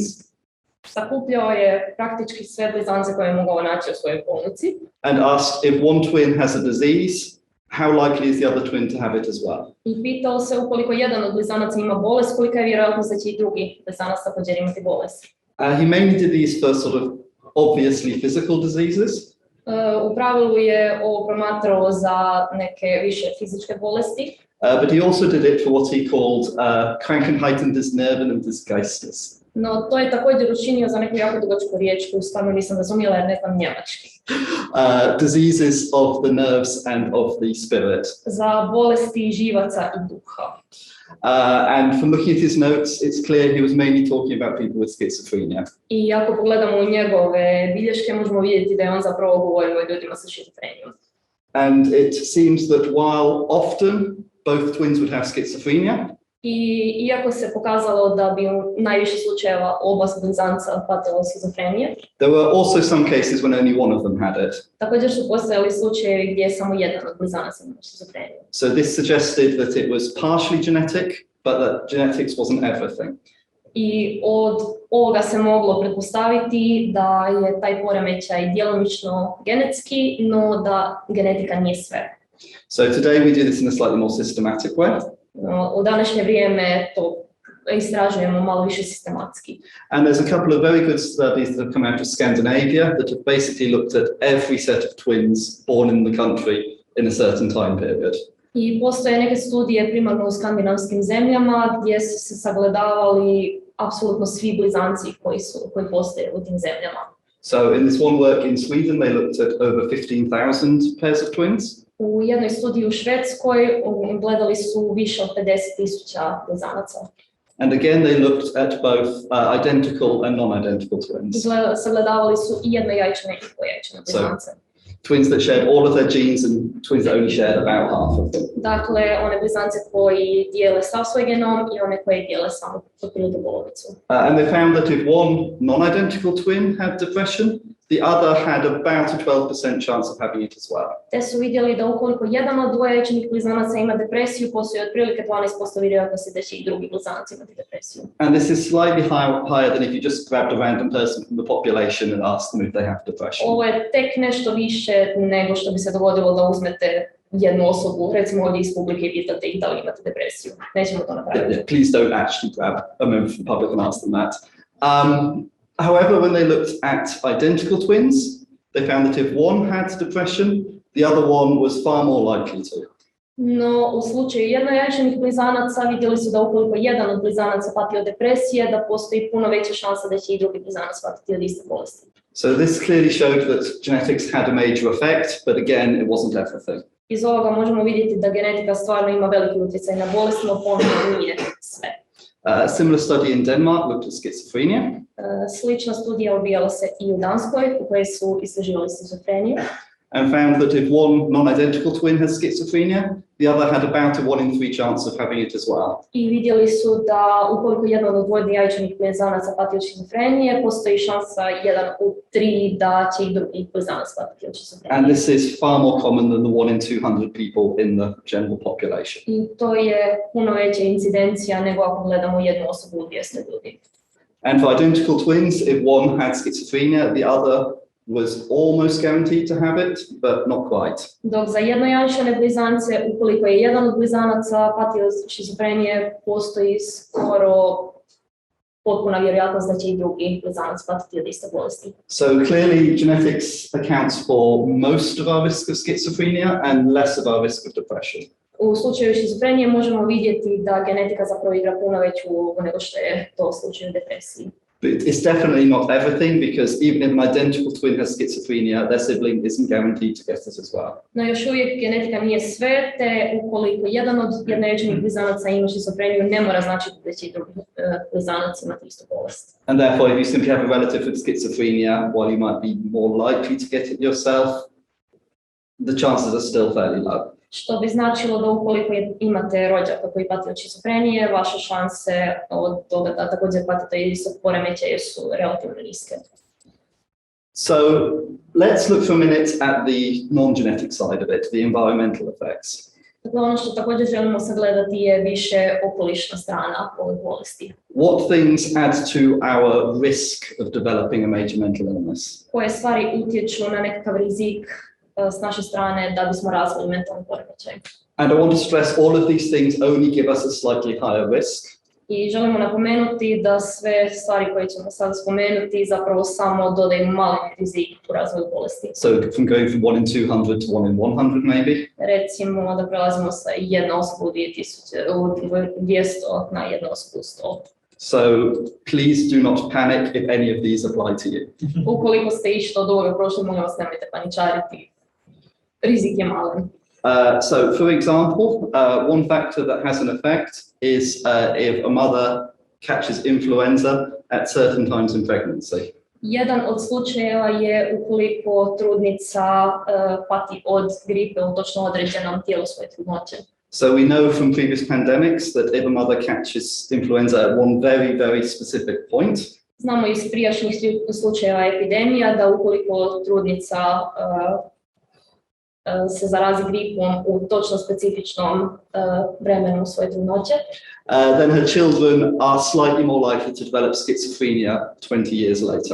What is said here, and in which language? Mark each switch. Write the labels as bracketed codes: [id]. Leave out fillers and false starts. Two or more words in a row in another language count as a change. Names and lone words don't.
[hr] Sakupljao je praktički sve blizance koje je mogao naći u svojoj bolnici. [en] And asked if one twin has a disease, how likely is the other twin to have it as well? [hr] I pitao se ukoliko jedan od blizanaca ima bolest, kolika je vjerojatnost da će i drugi blizanac također imati bolest. [en] He mainly did these for sort of obviously physical diseases. [hr] U pravilu je ovo promatrao za neke više fizičke bolesti. [en] But he also did it for what he called [de] Krankheiten des Nerven und des Geistes. [hr] No, to je također učinio za neku jako dugačku riječ koju stvarno nisam razumjela jer ne znam njemački. [en] Diseases of the nerves and of the spirit. [hr] Za bolesti živaca i duha. [en] And from looking at his notes, it's clear he was mainly talking about people with schizophrenia. [hr] I ako pogledamo u njegove bilješke, možemo vidjeti da je on zapravo govorio o ljudima sa šizofrenijom. [en] And it seems that while often both twins would have schizophrenia, [hr] I iako se pokazalo da bi u najviše slučajeva oba blizanca patila schizofrenije, [en] there were also some cases when only one of them had it. [hr] Također su postojali slučajevi gdje je samo jedan od blizanaca imao schizofreniju. [en] So this suggested that it was partially genetic, but that genetics wasn't everything. [hr] I od ovoga se moglo pretpostaviti da je taj poremećaj djelomično genetski, no da genetika nije sve. [en] So today we do this in a slightly more systematic way. [hr] U današnje vrijeme to istražujemo malo više sistematski. [en] And there's a couple of very good studies that have come out of Scandinavia that have basically looked at every set of twins born in the country in a certain time period. [hr] I postoje neke studije primarno u skandinavskim zemljama gdje su se sagledavali apsolutno svi blizanci koji postoje u tim zemljama. [en] So in this one work in Sweden, they looked at over 15,000 pairs of twins. [hr] U jednoj studiji u Švedskoj gledali su više od 50,000 blizanaca. [en] And again, they looked at both identical and non-identical twins. [hr] Sagledavali su i jednojajčane i dvojajčane blizance. [en] twins that shared all of their genes and twins that only shared about half of them. [hr] Dakle, one blizance koji dijele sav svoj genom i one koji dijele samo otprilike polovicu. [en] And they found that if one non-identical twin had depression, the other had about a 12% chance of having it as well. [hr] Te su vidjeli da ukoliko jedan od dvoječinih blizanaca ima depresiju, postoji otprilike 12% vjerojatnosti da će i drugi blizanac imati depresiju. [en] And this is slightly higher than if you just grabbed a random person from the population and asked them if they have depression. [hr] Ovo je tek nešto više nego što bi se dogodilo da uzmete jednu osobu, recimo ovdje iz publike i pitate ih da li imate depresiju. Nećemo to napraviti. [en] Yeah, please don't actually grab a member from the public and ask them that. However, when they looked at identical twins, they found that if one had depression, the other one was far more likely to. [hr] No, u slučaju jednojačnih blizanaca vidjeli su da ukoliko jedan od blizanaca pati od depresije, da postoji puno veća šansa da će i drugi blizanac patiti od iste bolesti. [en] So this clearly showed that genetics had a major effect, but again, it wasn't everything. [hr] Iz ovoga možemo vidjeti da genetika stvarno ima veliki utjecaj na bolest, no ponovno nije sve. [en] A similar study in Denmark looked at schizophrenia. [hr] Slična studija odvijala se i u Danskoj, u kojoj su istraživali shizofreniju. [en] And found that if one non-identical twin has schizophrenia, the other had about a 1 in 3 chance of having it as well. [hr] I vidjeli su da ukoliko jedan od dvojajčanih blizanaca pati od shizofrenije, postoji šansa 1 u 3 da će i drugi blizanac patiti od shizofrenije. [en] And this is far more common than the 1 in 200 people in the general population. [hr] I to je puno veća incidencija nego ako gledamo jednu osobu u 200 ljudi. [en] And for identical twins, if one had schizophrenia, the other was almost guaranteed to have it, but not quite. [hr] Dok za jednojačane blizance, ukoliko je jedan od blizanaca patio od šizofrenije, postoji skoro potpuna vjerojatnost da će i drugi blizanac patiti od iste bolesti. [en] So clearly genetics accounts for most of our risk of schizophrenia and less of our risk of depression. [hr] U slučaju šizofrenije možemo vidjeti da genetika zapravo igra puno veću ulogu nego što je to u slučaju depresiji. [en] But it's definitely not everything, because even if an identical twin has schizophrenia, their sibling isn't guaranteed to get it as well. [hr] No još uvijek genetika nije sve, te ukoliko jedan od jednojačanih blizanaca ima šizofreniju, ne mora značiti da će i drugi blizanac imati istu bolest. [en] And therefore, if you simply have a relative with schizophrenia, while you might be more likely to get it yourself, the chances are still fairly low. [hr] Što bi značilo da ukoliko imate rođaka koji pati od šizofrenije, vaše šanse od toga da također patite od istog poremećaja su relativno niske. [en] So let's look for a minute at the non-genetic side of it, the environmental effects. [hr] Dakle, ono što također želimo sagledati je više okolišna strana ove bolesti. [en] What things add to our risk of developing a major mental illness? [hr] Koje stvari utječu na nekakav rizik s naše strane da bismo razvili mentalni poremećaj. [en] And I want to stress all of these things only give us a slightly higher risk. [hr] I želimo napomenuti da sve stvari koje ćemo sad spomenuti zapravo samo dodaju mali rizik u razvoju bolesti. [en] So from going from 1 in 200 to 1 in 100 maybe. [hr] Recimo da prelazimo sa jedne osobe u 200 na jednu osobu u 100. [en] So please do not panic if any of these apply to you. [hr] Ukoliko ste išli od ovoga prošli, molim vas nemojte paničariti. Rizik je malen. [en] So, for example, one factor that has an effect is if a mother catches influenza at certain times in pregnancy. [hr] Jedan od slučajeva je ukoliko trudnica pati od gripe u točno određenom tijelu svoje trudnoće. [en] So we know from previous pandemics that if a mother catches influenza at one very, very specific point, [hr] znamo iz prijašnjih slučajeva epidemija da ukoliko trudnica se zarazi gripom u točno specifičnom vremenu svoje trudnoće, [en] then her children are slightly more likely to develop schizophrenia 20 years later.